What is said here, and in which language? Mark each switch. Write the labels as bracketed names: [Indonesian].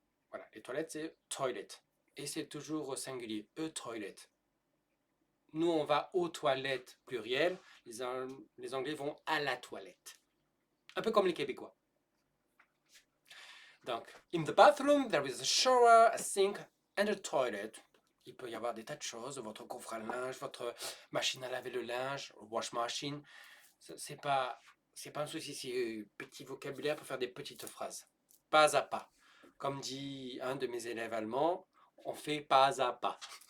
[French] Voilà, les toilettes, c'est toilet. Et c'est toujours au singulier, [English] a toilet. [French] Nous, on va aux toilettes pluriel. Les Anglais vont à la toilette. Un peu comme les Québécois. Donc, [English] in the bathroom, there is a shower, a sink and a toilet. [French] Il peut y avoir des tas de choses, votre coffre à linge, votre machine à laver le linge, [English] wash machine. [French] C'est pas un souci, c'est petit vocabulaire pour faire des petites phrases. Pas à pas. Comme dit un de mes élèves allemands, on fait pas à pas.